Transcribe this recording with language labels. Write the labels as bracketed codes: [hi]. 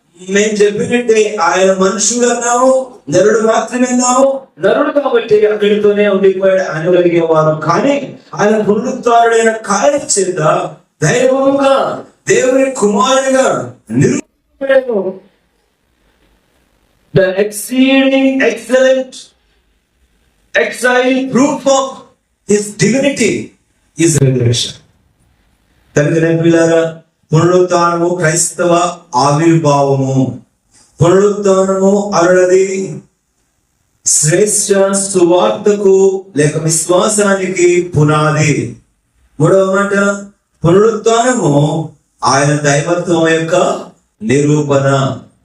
[te] మేము చెప్పినట్టే ఆయన మనుషుడు అన్నాము, నరుడు మాత్రమే అన్నాము. నరుడు కాబట్టి అక్కడితోనే ఉండిపోయాడు అనగలిగేవారు. కానీ ఆయన పునరుత్థానుడైన కార్యం చేత దైవముగా దేవుని కుమారుడిగా నిరూపించబడెను. [en] The exceeding excellent exile proof of his divinity is resurrection. [te] తల్లిదండ్రులారా, పునరుత్థానము క్రైస్తవ ఆవిర్భావము. పునరుత్థానము అరుణది శ్రేష్ఠ సువార్తకు లేక విశ్వాసానికి పునాది. మూడవ మాట, పునరుత్థానము ఆయన దైవత్వం యొక్క నిరూపణ.